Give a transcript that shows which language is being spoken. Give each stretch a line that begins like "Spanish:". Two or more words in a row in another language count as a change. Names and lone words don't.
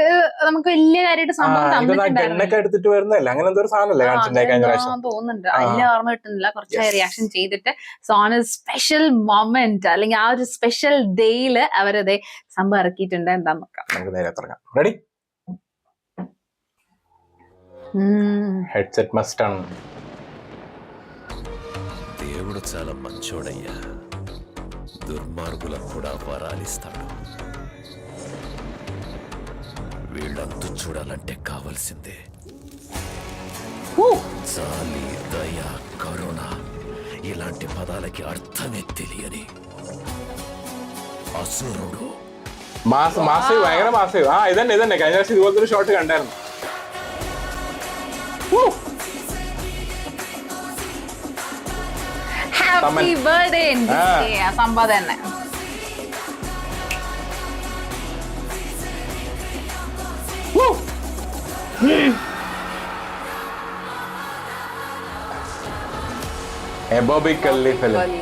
Malayalam: നമുക്ക് വലിയ കാര്യമായിട്ട് ഗണ്ണൊക്കെ എടുത്തിട്ട് വരുന്നതല്ല, അങ്ങനെ എന്തോ ഒരു സാധനമല്ലേ കാണിച്ചിട്ടുണ്ടായി കഴിഞ്ഞ പ്രാവശ്യം. തോന്നുന്നുണ്ട്. അതിന്റെ ഓർമ്മ കിട്ടുന്നില്ല. കുറച്ച് റിയാക്ഷൻ ചെയ്തിട്ട്
English: special moment
Malayalam: അല്ലെങ്കിൽ ആ ഒരു
English: special day
Malayalam: അവരതെ സംഭവം ഇറക്കിയിട്ടുണ്ട്. എന്താന്ന് നോക്കാം. നമുക്ക് നേരെ തുടങ്ങാം. റെഡി?
English: headset must on.
Telugu: దేవుడు చాలా మంచోడయ్యా, దుర్మార్గులకు కూడా వరాలిస్తాడు. వీళ్ళంతు చూడాలంటే కావాల్సిందే జాలి, దయ, కరుణ. ఇలాంటి పదాలకి అర్థమే తెలియని అసురుడు.
Malayalam: മാസ് ഭയങ്കര മാസ്. ഇതന്നെ കഴിഞ്ഞ പ്രാവശ്യം ഇതുപോലത്തെ ഒരു ഷോട്ട് കണ്ടായിരുന്നു.
English: happy birthday
Malayalam: സംഭവം തന്നെ. ബോബി കൊല്ലി ഫിലിം.